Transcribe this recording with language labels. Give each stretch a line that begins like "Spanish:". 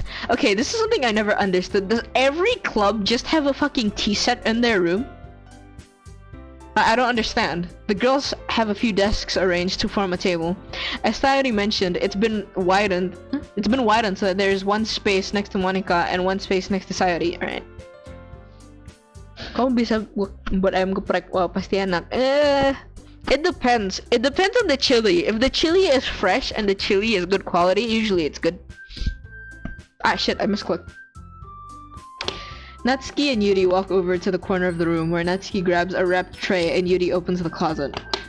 English: Okay, this is something I never understood. Does every club just have a fucking tea set in their room? I don't understand. The girls have a few desks arranged to form a table. As I already mentioned, it's been widened so that there's one space next to Monica and one space next to Sayori. Alright.
Indonesian: Kamu bisa buat ayam geprek? Wah, pasti enak.
English: It depends. It depends on the chili. If the chili is fresh and the chili is good quality, usually it's good. Ah, shit, I misclicked. Natsuki and Yuri walk over to the corner of the room where Natsuki grabs a wrapped tray and Yuri opens the closet.